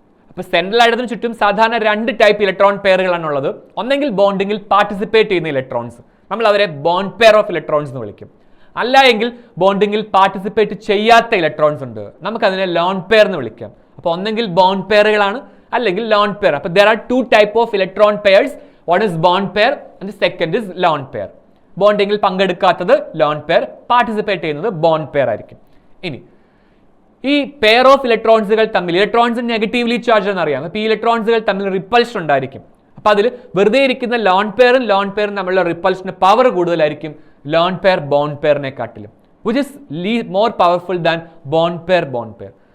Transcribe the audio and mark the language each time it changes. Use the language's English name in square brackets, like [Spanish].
[Malayalam] അപ്പോൾ സെൻട്രൽ ആറ്റത്തിന് ചുറ്റും സാധാരണ 2 ടൈപ്പ് ഇലക്ട്രോൺ പെയറുകളാണ് ഉള്ളത്. ഒന്നെങ്കിൽ ബോണ്ടിങ്ങിൽ പാർട്ടിസിപ്പേറ്റ് ചെയ്യുന്ന ഇലക്ട്രോൺസ്, നമ്മൾ അവരെ ബോണ്ട് പെയർ ഓഫ് ഇലക്ട്രോൺസ് എന്ന് വിളിക്കും. അല്ല എങ്കിൽ ബോണ്ടിങ്ങിൽ പാർട്ടിസിപ്പേറ്റ് ചെയ്യാത്ത ഇലക്ട്രോൺസ് ഉണ്ട്, നമുക്കതിനെ ലോൺ പെയർ എന്ന് വിളിക്കാം. അപ്പോൾ ഒന്നെങ്കിൽ ബോണ്ട് പെയറുകളാണ് അല്ലെങ്കിൽ ലോൺ പെയർ. [English] അപ്പോൾ there are 2 type of electron pairs. One is bond pair and the second is lone pair. [Malayalam] ബോണ്ടിങ്ങിൽ പങ്കെടുക്കാത്തത് lone pair, participate ചെയ്യുന്നത് ബോണ്ട് പെയർ ആയിരിക്കും. ഇനി ഈ പെയർ ഓഫ് ഇലക്ട്രോൺസുകൾ തമ്മിൽ, ഇലക്ട്രോൺസ് നെഗറ്റീവ്ലി ചാർജ് എന്നറിയാം. അപ്പോൾ ഈ ഇലക്ട്രോൺസുകൾ തമ്മിൽ റിപ്പൾഷൻ ഉണ്ടായിരിക്കും. അപ്പോൾ അതിൽ വെറുതെ ഇരിക്കുന്ന ലോൺ പെയറും തമ്മിലുള്ള റിപ്പൾഷന് പവർ കൂടുതലായിരിക്കും lone pair bond പെയറിനെക്കാട്ടിലും, [English] Which is more powerful than bond pair.